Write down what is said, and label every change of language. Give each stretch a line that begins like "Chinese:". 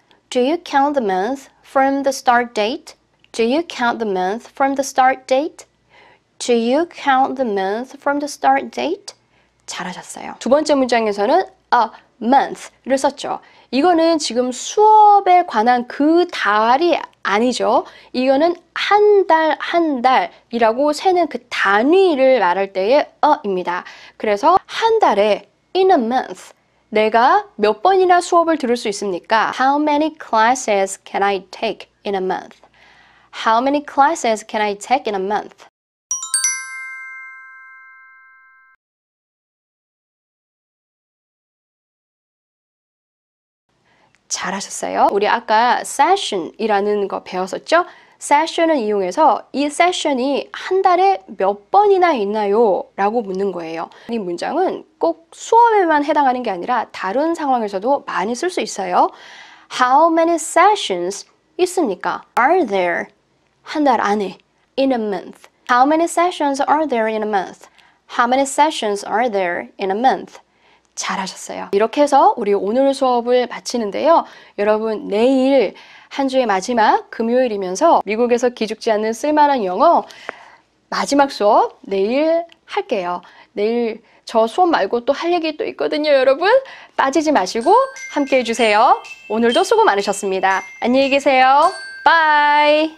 English: Do you count the month from the start date? Do you count the month from the start date? Do you count the month from the start date?
Korean: 잘하셨어요. 두 번째 문장에서는 a month 를 썼죠. 이거는 지금 수업에 관한 그 달이 아니죠. 이거는 한 달이라고 세는 그 단위를 말할 때의 a입니다. 그래서 한 달에 in a month 내가 몇 번이나 수업을 들을 수 있습니까?
English: How many classes can I take in a month? How many classes can I take in a month?
Korean: 잘하셨어요. 우리 아까 session이라는 거 배웠었죠? session을 이용해서 이 세션이 한 달에 몇 번이나 있나요? 라고 묻는 거예요. 이 문장은 꼭 수업에만 해당하는 게 아니라 다른 상황에서도 많이 쓸 수 있어요.
English: How many sessions 있습니까? Are there 한 달 안에 in a month? How many sessions are there in a month? How many sessions are there in a month?
Korean: 잘하셨어요. 이렇게 해서 우리 오늘 수업을 마치는데요. 여러분 내일 한 주의 마지막 금요일이면서 미국에서 기죽지 않는 쓸만한 영어 마지막 수업 내일 할게요. 내일 저 수업 말고 또 할 얘기 또 있거든요, 여러분. 빠지지 마시고 함께 해주세요. 오늘도 수고 많으셨습니다. 안녕히 계세요. 바이.